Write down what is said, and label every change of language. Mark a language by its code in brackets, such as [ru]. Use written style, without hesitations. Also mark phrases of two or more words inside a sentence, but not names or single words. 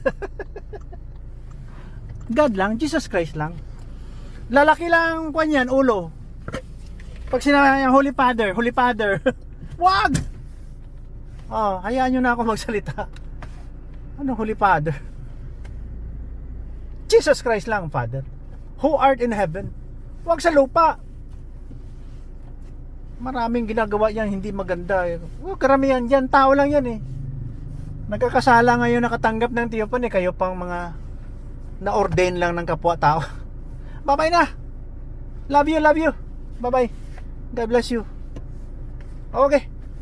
[tl] God lang, Jesus Christ lang. Lalaki lang kwan yan, ulo. Pag sinabi [en] Holy Father. [tl] Wag! Oh, hayaan nyo na ako magsalita. Ano [en] Holy Father? [tl] Jesus Christ lang, Father. [en] Who art in heaven. [tl] Wag sa lupa. Maraming ginagawa yan, hindi maganda. Karamihan dyan, tao lang yan eh. Nagkakasala ngayon nakatanggap ng tiyopan eh. Kayo pang mga na-ordain lang ng kapwa-tao. [en] Bye-bye na. Love you. Bye-bye. God bless you. Okay.